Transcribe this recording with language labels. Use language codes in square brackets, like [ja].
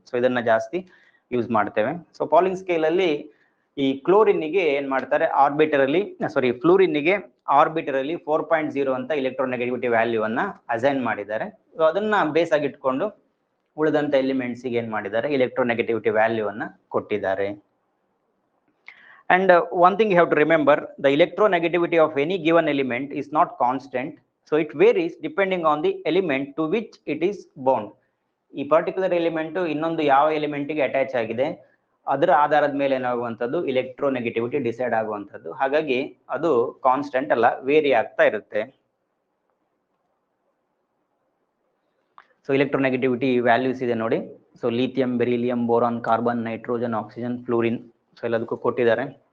[kn] So ಇದನ್ನ ಜಾಸ್ತಿ use ಮಾಡ್ತೇವೆ. ಸೊ ಪೌಲಿಂಗ್ ಸ್ಕೇಲ್ ಅಲ್ಲಿ ಈ ಕ್ಲೋರಿನ್ಗೆ ಏನ್ ಮಾಡ್ತಾರೆ, ಫ್ಲೂರಿನ್ಗೆ ಆರ್ಬಿಟರಲ್ಲಿ 4.0 ಅಂತ ಇಲೆಕ್ಟ್ರೋನೆಗೆಟಿವಿಟಿ ವ್ಯಾಲ್ಯೂ ಅನ್ನ ಅಸೈನ್ ಮಾಡಿದ್ದಾರೆ. ಸೊ ಅದನ್ನ ಬೇಸ್ ಆಗಿ ಇಟ್ಕೊಂಡು ಉಳಿದಂತ ಎಲಿಮೆಂಟ್ಸ್ಗೆ ಏನ್ ಮಾಡಿದ್ದಾರೆ, ಇಲೆಕ್ಟ್ರೋನೆಗೆಟಿವಿಟಿ ವ್ಯಾಲ್ಯೂ ಅನ್ನ ಕೊಟ್ಟಿದ್ದಾರೆ. [en] And one thing you have to remember, the electronegativity of any given element is not constant. So it varies depending on the element to which it is bound. [kn] ಈ particular element ಇನ್ನೊಂದು ಯಾವ ಎಲಿಮೆಂಟ್ಗೆ attach ಆಗಿದೆ ಅದರ ಆಧಾರದ ಮೇಲೆ ಏನಾಗುವಂಥದ್ದು ಇಲೆಕ್ಟ್ರೋನೆಗೆಟಿವಿಟಿ decide ಆಗುವಂಥದ್ದು. ಹಾಗಾಗಿ ಅದು ಕಾನ್ಸ್ಟೆಂಟ್ ಅಲ್ಲ, ವೇರಿ ಆಗ್ತಾ ಇರುತ್ತೆ. ಸೊ ಇಲೆಕ್ಟ್ರೋನೆಗೆಟಿವಿಟಿ ವ್ಯಾಲ್ಯೂಸ್ ಇದೆ ನೋಡಿ. So lithium, beryllium, boron, carbon, nitrogen, oxygen, fluorine, so ಎಲ್ಲದಕ್ಕೂ ಕೊಟ್ಟಿದ್ದಾರೆ.